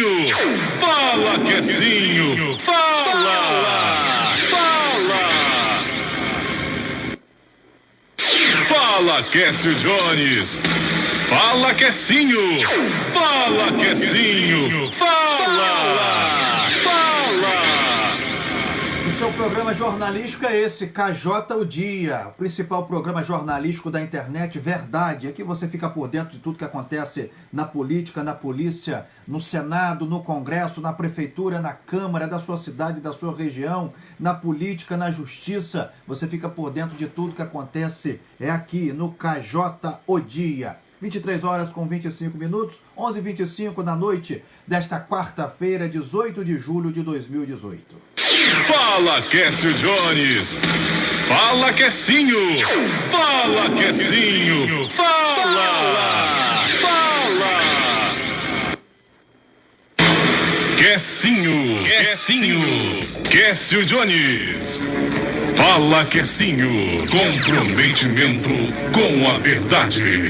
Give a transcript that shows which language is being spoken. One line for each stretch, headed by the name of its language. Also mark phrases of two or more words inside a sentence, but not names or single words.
Portuguese: Fala, Quecinho. Fala, Quécio Jones. Fala, Quecinho. Fala, Quecinho. O seu seu programa jornalístico é esse, KJ o Dia, o principal programa jornalístico da internet, verdade. Aqui você fica por dentro de tudo que acontece na política, na polícia, no Senado, no Congresso, na Prefeitura, na Câmara da sua cidade, da sua região, na política, na justiça. Você fica por dentro de tudo que acontece, é aqui no KJ o Dia. 23 horas com 25 minutos, 11h25 da noite desta quarta-feira, 18 de julho de 2018. Fala, Quécio Jones! Fala, Quecinho! Fala, Quecinho! Fala! Quecinho! Quécio Jones! Fala, Quecinho! Comprometimento com a verdade!